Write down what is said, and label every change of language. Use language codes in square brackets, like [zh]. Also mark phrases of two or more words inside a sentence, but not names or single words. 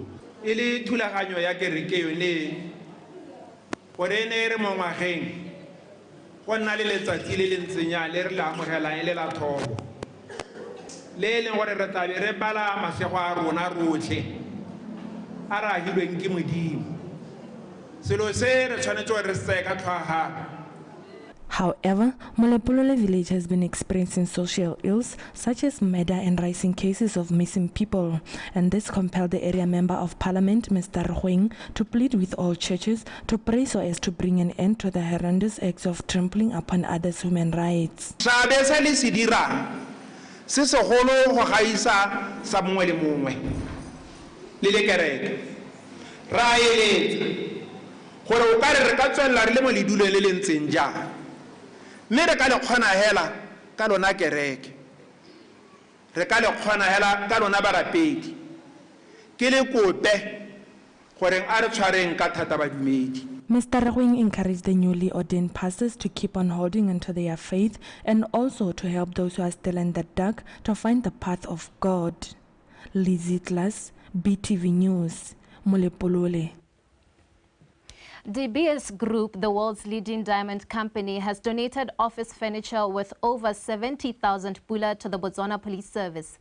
[tn] e le thulaganyo ya kereke yone gore ne re mo ngwageng go nna le letsatsi le le ntsenya le re la amogelang le la thobo le leng gore re tlabe re bala masego a rona rotlhe a ra hilweng ke modimo. [en] However, Molepolole village has been experiencing social ills such as murder and rising cases of missing people, and this compelled the area member of parliament, Mr. Rhueng, to plead with all churches to pray so as to bring an end to the horrendous acts of trampling upon others' human rights. [tn] gore o ka re ka tswella re le mo ledulo le le ntseng ja mme re ka le kgona hela ka lona kereke re ka le kgona hela ka lona barapedi ke le kope gore a re tshwareng ka thata badumedi. [en] Mr. Rhueng encouraged the newly ordained pastors to keep on holding onto their faith and also to help those who are still in the dark to find the path of God. Lizzie Glass, BTV News, Molepolole. DBS Group, the world's leading diamond company, has donated office furniture worth over 70,000 pula to the Botswana Police Service.